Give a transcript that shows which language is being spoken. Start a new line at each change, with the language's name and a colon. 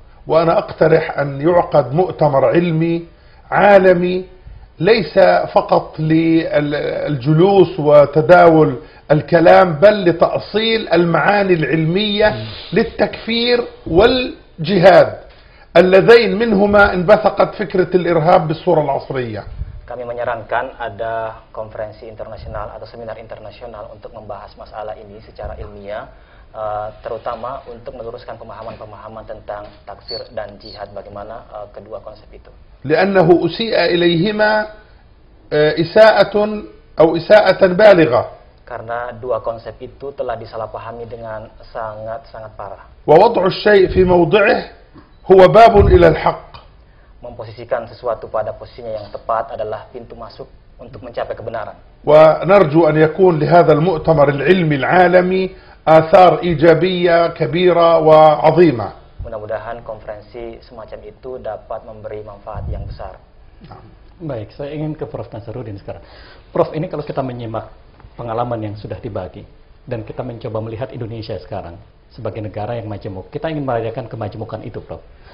Arabic: وأنا أقترح أن يعقد مؤتمر علمي عالمي ليس فقط للجلوس وتداول الكلام بل لتأصيل المعاني العلمية للتكفير والجهاد اللذين منهما انبثقت فكرة الإرهاب بالصورة العصرية.
Indonesian: Kami menyarankan ada konferensi internasional atau seminar internasional untuk membahas masalah ini secara ilmiah, terutama untuk meluruskan pemahaman-pemahaman tentang takfir dan jihad, bagaimana kedua konsep itu.
Arabic: لأنه أسيء إليهما إساءة أو إساءة بالغة.
Indonesian: Karena dua konsep itu telah disalahpahami dengan sangat-sangat parah.
Arabic: ووضع الشيء في موضعه هو باب إلى الحق.
Indonesian: Memposisikan sesuatu pada posisinya yang tepat adalah pintu masuk untuk mencapai kebenaran.
Arabic: ونرجو أن يكون لهذا المؤتمر العلمي العالمي آثار إيجابية كبيرة وعظيمة.
Indonesian: Mudah-mudahan konferensi semacam itu dapat memberi manfaat yang besar. Baik, saya ingin ke Prof. Nasaruddin sekarang. Prof, ini kalau kita menyimak pengalaman yang sudah dibagi dan kita mencoba melihat Indonesia sekarang sebagai negara yang majemuk, kita ingin merayakan kemajemukan itu, Prof.